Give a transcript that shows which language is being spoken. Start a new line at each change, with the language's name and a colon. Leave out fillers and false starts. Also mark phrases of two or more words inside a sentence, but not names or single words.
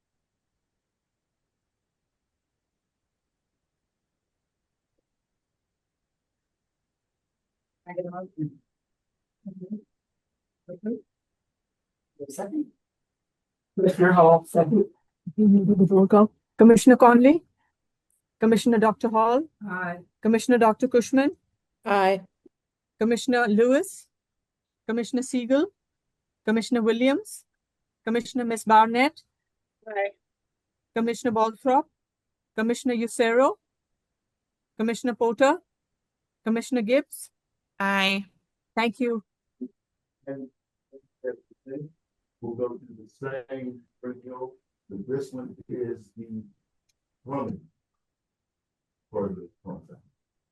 English: I get a motion. Second. Commissioner Hall, second. Roll call. Commissioner Conley, Commissioner Dr. Hall, Aye. Commissioner Dr. Cushman, Aye. Commissioner Lewis, Commissioner Siegel, Commissioner Williams, Commissioner Miss Barnett, Aye. Commissioner Balthrop, Commissioner Lucero, Commissioner Porter, Commissioner Gibbs. Aye. Thank you. And we'll go to the same radio, but this one is the plumbing for the contract.